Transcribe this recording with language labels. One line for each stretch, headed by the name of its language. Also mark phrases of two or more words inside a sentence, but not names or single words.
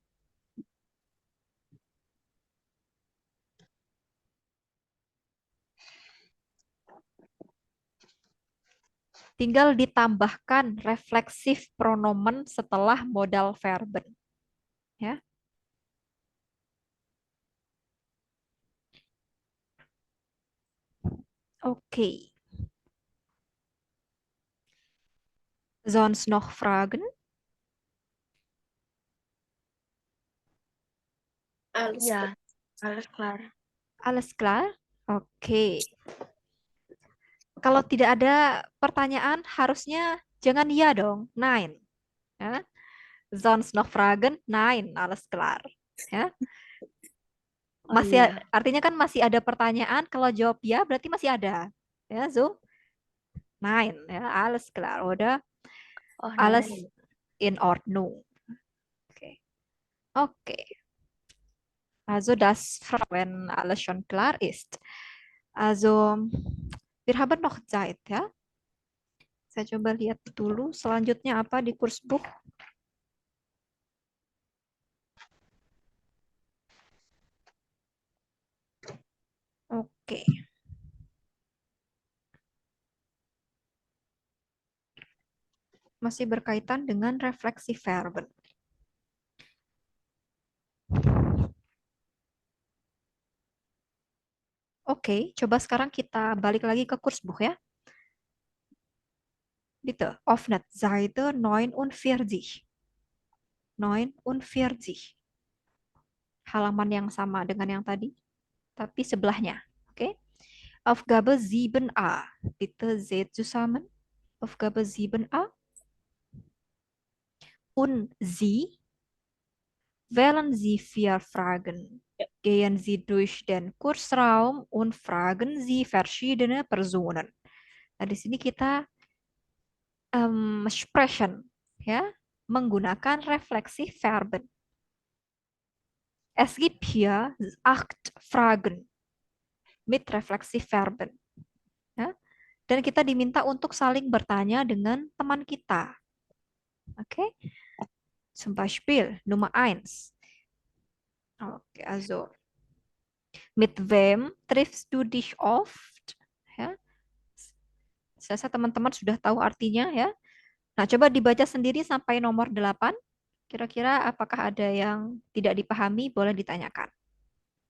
Indonesian: Tinggal ditambahkan refleksif pronomen setelah modal verben. Ya. Oke.
German: Sonst noch Fragen? Alles Ya, alles klar. Alles klar? Oke.
Indonesian: Kalau tidak ada pertanyaan, harusnya jangan ya dong.
German: Nein. Ya. Sonst noch Fragen? Nein, alles klar.
Indonesian: Ya. Oh Masih iya. artinya kan masih ada pertanyaan, kalau jawab ya berarti masih ada. Ya,
German: so? Nein, ya, alles klar, oder? Oh, Alles nein. in Ordnung. Okay. Okay. Also das, wenn alles schon klar ist. Also, wir haben noch Zeit,
Indonesian: ya. Saya coba lihat dulu selanjutnya apa di Kursbuch. Oke. Masih berkaitan dengan refleksi verben. Oke, coba sekarang kita balik lagi ke Kursbuch ya.
German: Bitte, öffnet Seite 49. 49.
Indonesian: Halaman yang sama dengan yang tadi, tapi sebelahnya. Oke.
German: Aufgabe 7a. Bitte seht zusammen. Aufgabe 7a. Und Sie wählen Sie 4 Fragen. Gehen Sie durch den Kursraum und fragen Sie verschiedene Personen.
Indonesian: Nah, di sini kita sprechen, ya, menggunakan refleksi Verben.
German: Es gibt hier 8 Fragen mit refleksi Verben.
Indonesian: Ya. Dan kita diminta untuk saling bertanya dengan teman kita. Oke.
German: Zum Beispiel Nummer 1. Oke, also mit wem triffst du dich oft?
Indonesian: Ya. Saya rasa teman-teman sudah tahu artinya ya. Nah, coba dibaca sendiri sampai nomor 8. Kira-kira apakah ada yang tidak dipahami? Boleh ditanyakan.